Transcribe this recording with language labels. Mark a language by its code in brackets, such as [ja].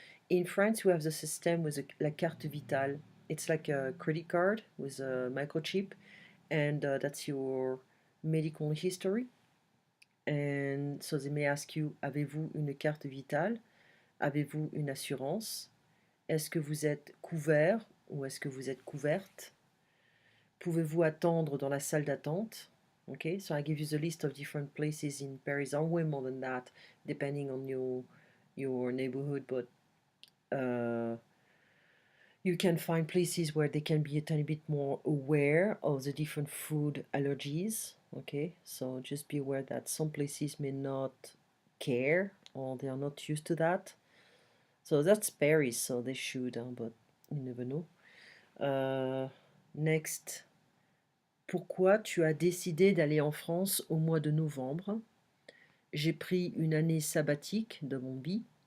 [en] In France, we have the system with la carte vitale. It's like a credit card with a microchip, and that's your medical history. And so they may ask you, [fr] avez-vous une carte vitale? Avez-vous une assurance? Est-ce que vous êtes couvert ou est-ce que vous êtes couverte? Pouvez-vous attendre dans la salle d'attente? [en] Okay, so I give you the list of different places in Paris, or way more than that, depending on your neighborhood, but you can find places where they can be a tiny bit more aware of the different food allergies. Okay, so just be aware that some places may not care or they are not used to that. So that's Paris, so they should, but you never know. Next. [fr] Pourquoi tu as décidé d'aller en France au mois de novembre? J'ai pris une année sabbatique de mon bi.